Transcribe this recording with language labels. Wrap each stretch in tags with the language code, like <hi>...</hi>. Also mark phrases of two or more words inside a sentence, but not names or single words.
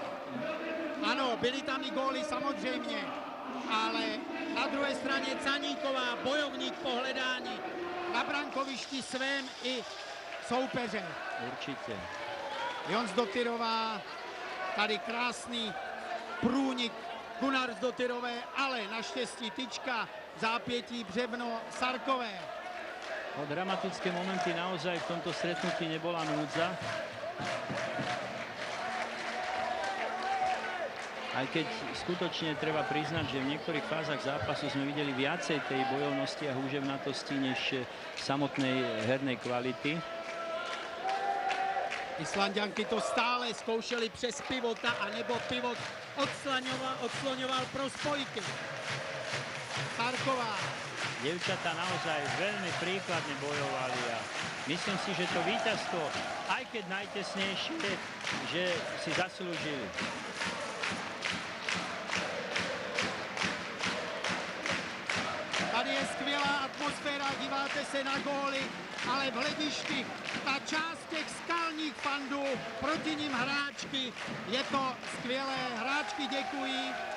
<cs>Ano, byly tam i góly samozřejmě, ale na druhé straně Caníková, bojovník po hledání na brankovišti svém i soupeře. Určitě. Jonsdottirová, tady krásný průnik Gunnarsdottirové, ale naštěstí tyčka, zápětí břevno Sarkové.</cs> <sk>O dramatické momenty naozaj v tomto stretnutí nebola núdza. Aj keď skutočne treba priznať, že v niektorých fázach zápasu sme videli viacej tej bojovnosti a húževnatosti než samotnej hernej kvality.</sk> <cs>Islanďanky to stále zkoušeli přes pivota, anebo pivot odsloňoval pro spojky. Sarková.</cs> <sk>Dievčatá naozaj veľmi príkladne bojovali a myslím si, že to víťazstvo, aj keď najtesnejšie, že si zaslúžili.</sk> <cs>Tady je skvělá atmosféra, díváte se na góly, ale v hledišti ta část těch skalních fandů, proti nim hráčky, je to skvělé, hráčky děkují.</cs>